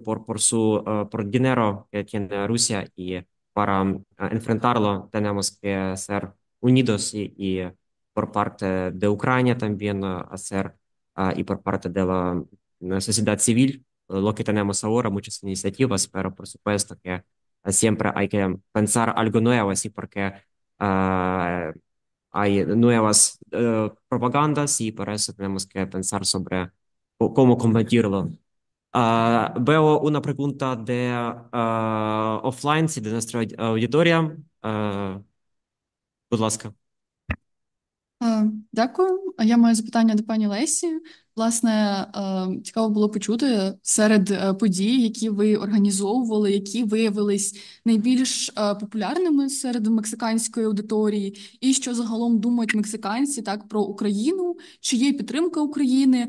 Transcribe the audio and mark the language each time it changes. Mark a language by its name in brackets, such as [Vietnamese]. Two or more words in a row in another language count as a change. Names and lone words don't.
[Spanish] por dinero que tiene Rusia y para enfrentarlo tenemos que ser unidos y por parte de Ucrania también hacer y por parte de la sociedad civil, lo que tenemos ahora, muchas iniciativas, pero por supuesto que siempre hay que pensar algo nuevo, así porque ah, hay nuevas propagandas y por eso tenemos que pensar sobre cómo combatirlo. Veo una pregunta de offline, de nuestra auditoría. [Ukrainian] Будь ласка. Дякую. Я маю запитання до пані Лесі. Власне, цікаво було почути серед подій, які ви організовували, які виявились найбільш популярними серед мексиканської аудиторії, і що загалом думають мексиканці так про Україну, чи є підтримка України.